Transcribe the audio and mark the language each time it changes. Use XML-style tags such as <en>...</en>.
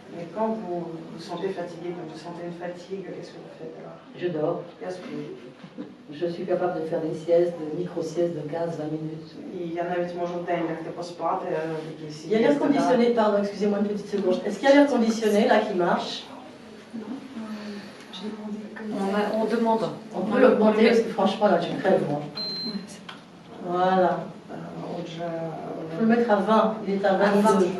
<fr>Et quand vous vous sentez fatigué, quand vous sentez une fatigue, qu'est-ce que vous faites alors? Je dors. Je suis capable de faire des siestes, des micro-siestes de 15-20 minutes.</fr> <uk>І я навіть можу в день лягти поспати, якісь</uk> <fr>Il y a l'air conditionné, pardon, excusez-moi une petite seconde. Est-ce qu'il y a l'air conditionné là qui marche? On demande. On peut l'augmenter parce que franchement là tu crèves moi. Voilà.</fr> <uk>Отже,</uk> <fr>On peut le mettre à 20, il est à 22.</fr>